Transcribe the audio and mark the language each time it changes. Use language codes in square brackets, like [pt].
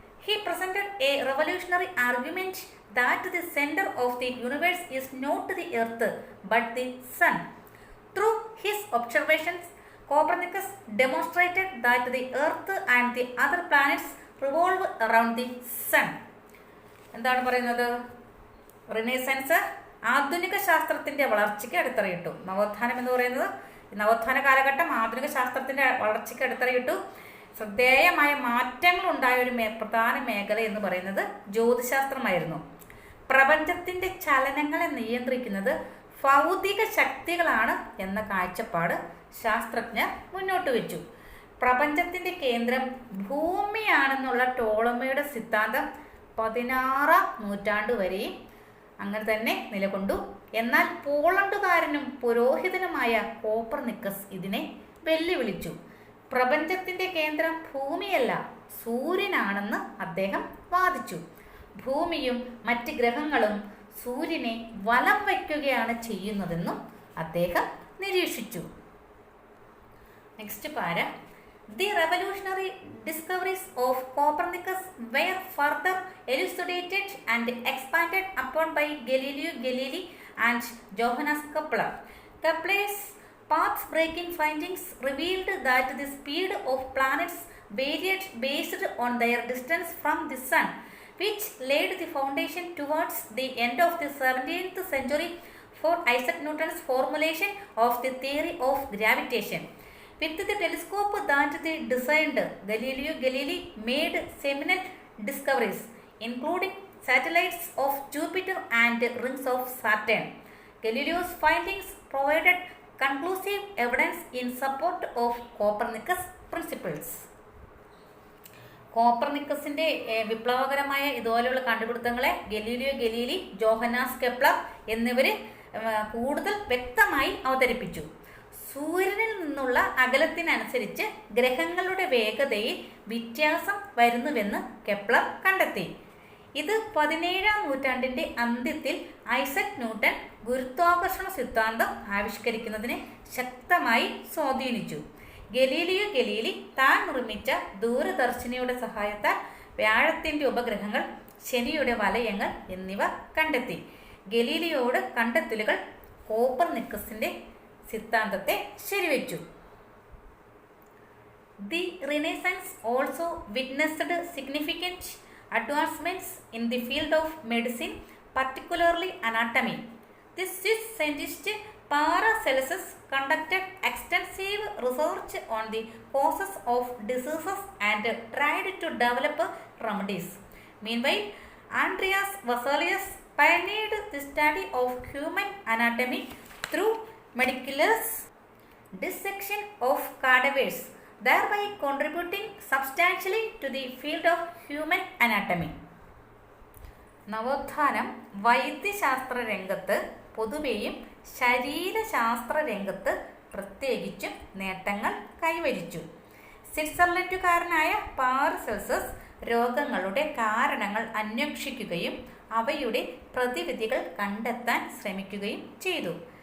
[en] He presented a revolutionary argument that the center of the universe is not the earth but the sun. Through his observations, Copernicus demonstrated that the earth and the other planets revolve around the sun. [ml] എന്താണ് പറയുന്നത്? Renaissance ആധുനിക ശാസ്ത്രത്തിൻ്റെ വളർച്ചയ്ക്ക് അടിത്തറയിട്ടു. നവോത്ഥാനം എന്ന് പറയുന്നത് നവോത്ഥാന കാലഘട്ടം ആധുനിക ശാസ്ത്രത്തിൻ്റെ വളർച്ചയ്ക്ക് അടിത്തറയിട്ടു. ശ്രദ്ധേയമായ മാറ്റങ്ങൾ ഉണ്ടായ ഒരു പ്രധാന മേഖല എന്ന് പറയുന്നത് ജ്യോതിശാസ്ത്രമായിരുന്നു. പ്രപഞ്ചത്തിൻ്റെ ചലനങ്ങളെ നിയന്ത്രിക്കുന്നത് ഭൗതിക ശക്തികളാണ് എന്ന കാഴ്ചപ്പാട് ശാസ്ത്രജ്ഞർ മുന്നോട്ട് വെച്ചു. പ്രപഞ്ചത്തിൻ്റെ കേന്ദ്രം ഭൂമിയാണെന്നുള്ള ടോളമിയുടെ സിദ്ധാന്തം 16-ാം നൂറ്റാണ്ട് വരെയും അങ്ങനെ തന്നെ നിലകൊണ്ടു. എന്നാൽ പോളണ്ടുകാരനും പുരോഹിതനുമായ കോപ്പർനിക്കസ് ഇതിനെ വെല്ലുവിളിച്ചു. പ്രപഞ്ചത്തിൻ്റെ കേന്ദ്രം ഭൂമിയല്ല, സൂര്യനാണെന്ന് അദ്ദേഹം വാദിച്ചു. ഭൂമിയും മറ്റ് ഗ്രഹങ്ങളും സൂര്യനെ വലം വയ്ക്കുകയാണ് ചെയ്യുന്നതെന്നും അദ്ദേഹം നിരീക്ഷിച്ചു. [en] Next para. The revolutionary discoveries of Copernicus were further elucidated and expanded upon by Galileo Galilei and Johannes Kepler. Kepler's path-breaking findings revealed that the speed of planets varied based on their distance from the sun, which laid the foundation towards the end of the 17th century for Isaac Newton's formulation of the theory of gravitation. With the telescope that they designed, Galileo Galilei made seminal discoveries, including satellites of Jupiter and rings of Saturn. Galileo's findings provided conclusive evidence in support of Copernicus principles. [ml] കോപ്പർനിക്കസിൻ്റെ വിപ്ലവകരമായ ഇതുപോലെയുള്ള കണ്ടുപിടുത്തങ്ങളെ Galileo Galilei, Johannes Kepler എന്നിവർ കൂടുതൽ വ്യക്തമായി അവതരിപ്പിച്ചു. സൂര്യനിൽ നിന്നുള്ള അകലത്തിനനുസരിച്ച് ഗ്രഹങ്ങളുടെ വേഗതയിൽ വ്യത്യാസം വരുന്നുവെന്ന് കെപ്ലർ കണ്ടെത്തി. ഇത് 17-ാം നൂറ്റാണ്ടിൻ്റെ അന്ത്യത്തിൽ ഐസക് ന്യൂട്ടൺ ഗുരുത്വാകർഷണ സിദ്ധാന്തം ആവിഷ്കരിക്കുന്നതിനെ ശക്തമായി സ്വാധീനിച്ചു. ഗലീലിയോ ഗലീലി താൻ നിർമ്മിച്ച ദൂരദർശിനിയുടെ സഹായത്താൽ വ്യാഴത്തിൻ്റെ ഉപഗ്രഹങ്ങൾ, ശനിയുടെ വലയങ്ങൾ എന്നിവ കണ്ടെത്തി. ഗലീലിയോയുടെ കണ്ടെത്തലുകൾ കോപ്പർനിക്കസിന്റെ സിദ്ധാന്തത്തെ ശരിവെച്ചു. [en] The renaissance also witnessed significant advancements in the field of medicine, particularly anatomy. The Swiss scientist Paracelsus conducted extensive research on the causes of diseases and tried to develop remedies. Meanwhile, Andreas Vesalius pioneered the study of human anatomy through meticulous dissection of cadavers, thereby contributing substantially to the field of human anatomy. [ml] നവോത്ഥാനം വൈദ്യശാസ്ത്ര രംഗത്ത് പൊതുവെയും ശരീരശാസ്ത്ര രംഗത്ത് പ്രത്യേകിച്ചും നേട്ടങ്ങൾ കൈവരിച്ചു. സ്വിറ്റ്സർലൻഡുകാരനായ പാരസെൽസസ് രോഗങ്ങളുടെ കാരണങ്ങൾ അന്വേഷിക്കുകയും അവയുടെ പ്രതിവിധികൾ കണ്ടെത്താൻ ശ്രമിക്കുകയും ചെയ്തു.